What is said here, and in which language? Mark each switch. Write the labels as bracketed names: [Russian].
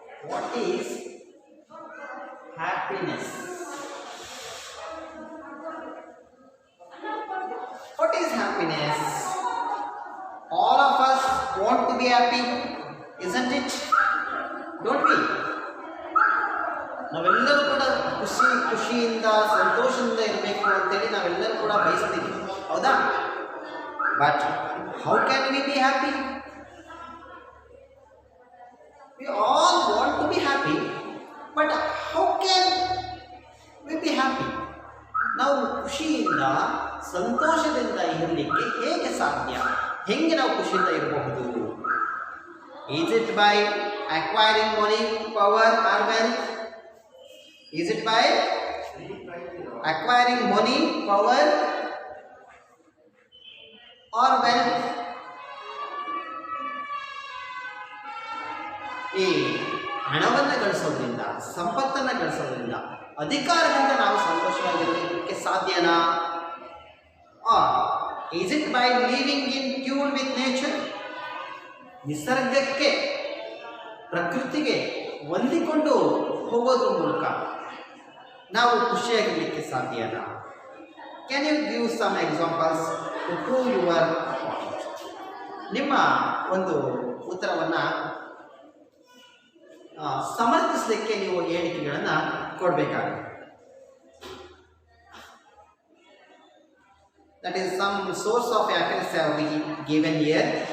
[English] What is happiness? What is happiness? All of us want to be happy, isn't it? Don't we? [Kannada] ನಾವೆಲ್ಲರೂ ಕೂಡ ಖುಷಿಯಿಂದ ಸಂತೋಷದಿಂದ ಇರಬೇಕು ಅಂತೇಳಿ ನಾವೆಲ್ಲರೂ ಕೂಡ ಬಯಸ್ತೀವಿ, ಹೌದಾ? [English] But how can we be happy? We all want to be happy, but how can we be happy? [Kannada] ನಾವು ಖುಷಿಯಿಂದ ಸಂತೋಷದಿಂದ ಇರಲಿಕ್ಕೆ ಹೇಗೆ ಸಾಧ್ಯ? ಹೆಂಗೆ ನಾವು ಖುಷಿಯಿಂದ ಇರಬಹುದು? [English] Is it by acquiring money, power or wealth? Is it by acquiring money, power or wealth? [Kannada] ಈ ಹಣವನ್ನು ಗಳಿಸೋದ್ರಿಂದ, ಸಂಪತ್ತನ್ನು ಗಳಿಸೋದ್ರಿಂದ, ಅಧಿಕಾರದಿಂದ ನಾವು ಸಂತೋಷವಾಗಿರೋದಕ್ಕೆ ಸಾಧ್ಯನಾ? [English] Or is it by living in tune with nature? [Kannada] ನಿಸರ್ಗಕ್ಕೆ, ಪ್ರಕೃತಿಗೆ ಹೊಂದಿಕೊಂಡು ಹೋಗೋದ್ರ ಮೂಲಕ ನಾವು ಖುಷಿಯಾಗಿರಲಿಕ್ಕೆ ಸಾಧ್ಯನಾ? [English] Can you give some examples to prove your point? [Kannada] ನಿಮ್ಮ ಒಂದು ಉತ್ತರವನ್ನು ಸಮರ್ಥಿಸಲಿಕ್ಕೆ ನೀವು ಹೇಳಿಕೆಗಳನ್ನು ಕೊಡಬೇಕಾಗುತ್ತೆ. [English] That is, some source of happiness have been given here.